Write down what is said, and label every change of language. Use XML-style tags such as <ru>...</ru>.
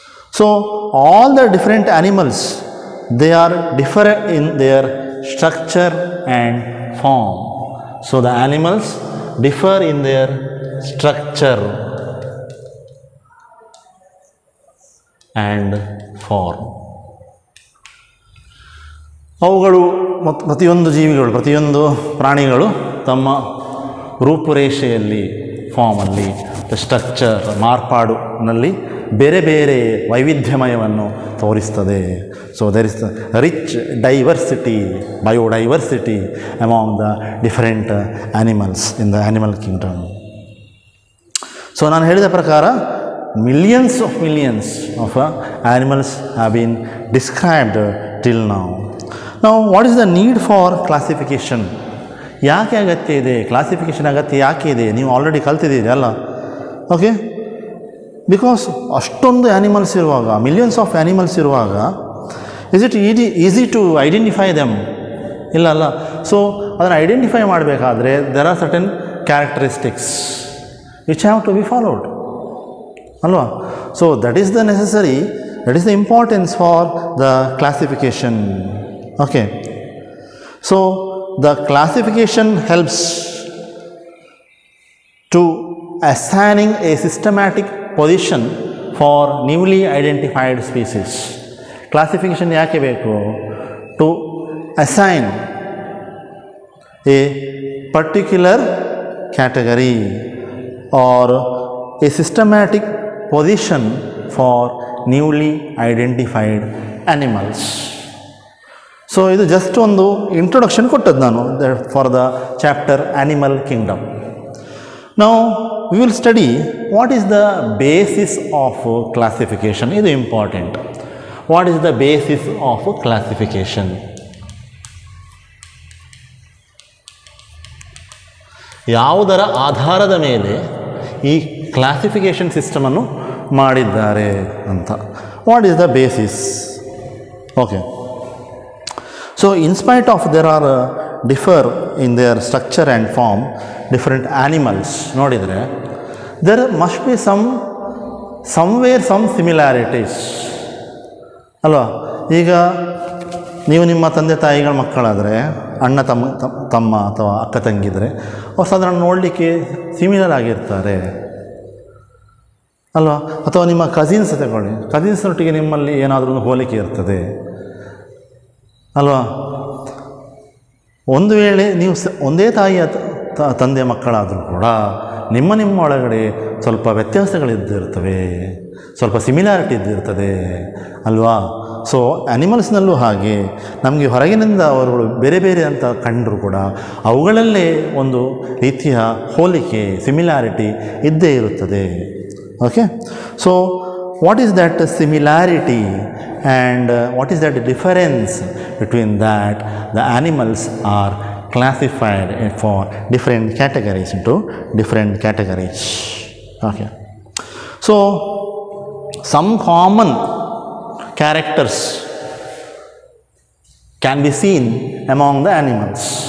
<en>So, all the different animals, they are different in their structure and form. So, the animals differ in their structure and form.</en> <kn>ಅವುಗಳು ಪ್ರತಿಯೊಂದು ಜೀವಿಗಳು, ಪ್ರತಿಯೊಂದು ಪ್ರಾಣಿಗಳು ತಮ್ಮ ರೂಪುರೇಷೆಯಲ್ಲಿ, ಫಾರ್ಮಲ್ಲಿ, structure, ಮಾರ್ಪಾಡುನಲ್ಲಿ ಬೇರೆ ಬೇರೆ ವೈವಿಧ್ಯಮಯವನ್ನು ತೋರಿಸ್ತದೆ.</kn> <en>So there is rich diversity, biodiversity among the different animals in the animal kingdom. So</en> <kn>ನಾನು ಹೇಳಿದ ಪ್ರಕಾರ</kn> <en>millions of animals have been described till now. Now, what is the need for classification?</en> <kn>ಯಾಕೆ ಅಗತ್ಯ ಇದೆ? Classification ಅಗತ್ಯ ಯಾಕೆ ಇದೆ? ನೀವು ಆಲ್ರೆಡಿ ಕಲ್ತಿದ್ದೀರಿ ಅಲ್ಲ?</kn> <en>okay, because</en> <kn>ಅಷ್ಟೊಂದು ಆ್ಯನಿಮಲ್ಸ್ ಇರುವಾಗ,</kn> <en>Millions of animals ಇರುವಾಗ, is it easy to identify them?</en> <kn>ಇಲ್ಲ ಅಲ್ಲ.</kn> <en>so</en> <kn>ಅದನ್ನು ಐಡೆಂಟಿಫೈ ಮಾಡಬೇಕಾದ್ರೆ</kn> <en>There are certain characteristics which have to be followed ಅಲ್ವಾ? So that is the necessary, that is the importance for the classification. Okay, so the classification helps to assigning a systematic position for newly identified species.</en> <kn>Classification ಯಾಕೆ ಬೇಕು?</kn> <en>To assign a particular category or a systematic position for newly identified animals. So</en> <kn>ಇದು just ಒಂದು introduction ಕೊಟ್ಟದ್ದು ನಾನು</kn> <en>For the chapter animal kingdom. ನಾವು we will study what is the basis of classification.</en> <kn>ಇದು important.</kn> <en>What is the basis of classification?</en> <kn>ಯಾವುದರ ಆಧಾರದ ಮೇಲೆ ಈ ಕ್ಲಾಸಿಫಿಕೇಷನ್ ಸಿಸ್ಟಮನ್ನು ಮಾಡಿದ್ದಾರೆ ಅಂತ.</kn> <en>What is the basis? Okay. So in spite of there are differ in their structure and form different animals</en> <kn>ನೋಡಿದರೆ</kn> <en>there must be somewhere some similarities ಅಲ್ವಾ.</en> <kn>ಈಗ ನೀವು ನಿಮ್ಮ ತಂದೆ ತಾಯಿಗಳ ಮಕ್ಕಳಾದರೆ ಅಣ್ಣ ತಮ್ಮ ಅಥವಾ ಅಕ್ಕ ತಂಗಿದ್ರೆ ಅವ್ರು ಸಾಧಾರಣ ನೋಡಲಿಕ್ಕೆ ಸಿಮಿಲರ್ ಆಗಿರ್ತಾರೆ ಅಲ್ವಾ. ಅಥವಾ ನಿಮ್ಮ ಕಸಿನ್ಸ್ ತಗೊಳ್ಳಿ, ಕಸಿನ್ಸ್ನೊಟ್ಟಿಗೆ ನಿಮ್ಮಲ್ಲಿ ಏನಾದರೂ ಹೋಲಿಕೆ ಇರ್ತದೆ ಅಲ್ವಾ. ಒಂದು ವೇಳೆ ನೀವು ಒಂದೇ ತಾಯಿಯ ತಂದೆಯ ಮಕ್ಕಳಾದರೂ ಕೂಡ ನಿಮ್ಮ ಒಳಗಡೆ ಸ್ವಲ್ಪ ವ್ಯತ್ಯಾಸಗಳಿದ್ದಿರ್ತವೆ, ಸ್ವಲ್ಪ ಸಿಮಿಲಾರಿಟಿ ಇದ್ದಿರ್ತದೆ ಅಲ್ವಾ. ಸೊ ಆ್ಯನಿಮಲ್ಸ್ನಲ್ಲೂ ಹಾಗೆ ನಮಗೆ ಹೊರಗಿನಿಂದ ಅವರುಗಳು ಬೇರೆ ಬೇರೆ ಅಂತ ಕಂಡರೂ ಕೂಡ ಅವುಗಳಲ್ಲೇ ಒಂದು ರೀತಿಯ ಹೋಲಿಕೆ ಸಿಮಿಲಾರಿಟಿ ಇದ್ದೇ ಇರುತ್ತದೆ. Okay.</kn> <en>So what is that similarity and what is that difference between that? The animals are classified for different categories into different categories. Okay. So some common characters can be seen among the animals.</en>